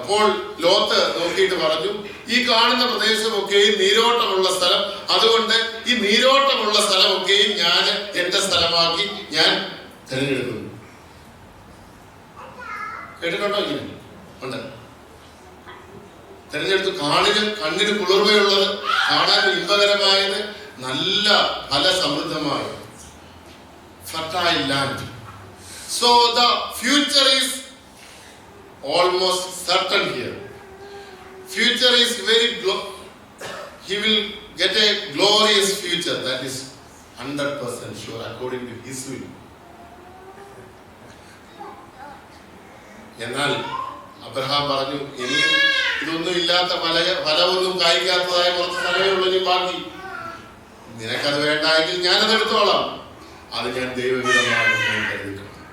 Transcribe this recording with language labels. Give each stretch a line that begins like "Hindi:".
Malayalam: അപ്പോൾ ലോത്ത് നോക്കിയിട്ട് പറഞ്ഞു, ഈ കാണുന്ന പ്രദേശമൊക്കെയും നീരോട്ടമുള്ള സ്ഥലം, അതുകൊണ്ട് ഈ നീരോട്ടമുള്ള സ്ഥലമൊക്കെയും ഞാൻ എന്റെ സ്ഥലമാക്കി ഞാൻ തിരഞ്ഞെടുക്കുന്നു. കേട്ടിട്ടുണ്ടോ? ഇങ്ങനെ ഉണ്ട്. തിരഞ്ഞെടുത്ത് കണ്ണിന് കുളിർമയുള്ളത്, കാണാൻ ഇമ്പകരമായത്, നല്ല ഫലസമൃദ്ധമായ
English: fertile land. So the future is almost certain here. Future is very he will get a glorious future, that is 100% sure according to his will.
Malayalam: എന്നാൽ അബ്രഹാം പറഞ്ഞു, ഇനിയും ഇതൊന്നും ഇല്ലാത്ത ഫലമൊന്നും കായ്ക്കാത്തതായ കുറച്ച് സ്ഥലമേ ഉള്ളൂ ഇനി ബാക്കി. നിനക്കത് വേണ്ടായെങ്കിൽ ഞാനത് എടുത്തോളാം. അത് ഞാൻ ദൈവഹിതമായി കരുതിക്കണം.